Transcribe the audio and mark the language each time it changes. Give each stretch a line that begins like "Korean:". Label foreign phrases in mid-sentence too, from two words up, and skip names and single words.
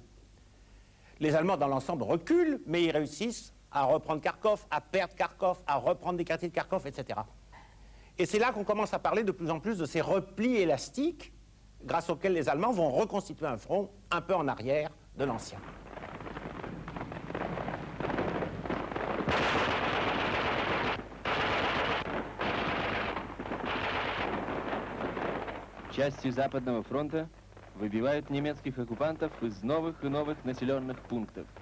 French: Les Allemands, dans l'ensemble, reculent, mais ils réussissent à reprendre Kharkov, à perdre Kharkov, à reprendre des quartiers de Kharkov, etc. Et c'est là qu'on commence à parler de plus en plus de ces replis élastiques grâce auxquels les Allemands vont reconstituer un front un peu en arrière de l'ancien.
Russian: Части Западного фронта выбивают немецких оккупантов из новых и новых населенных пунктов.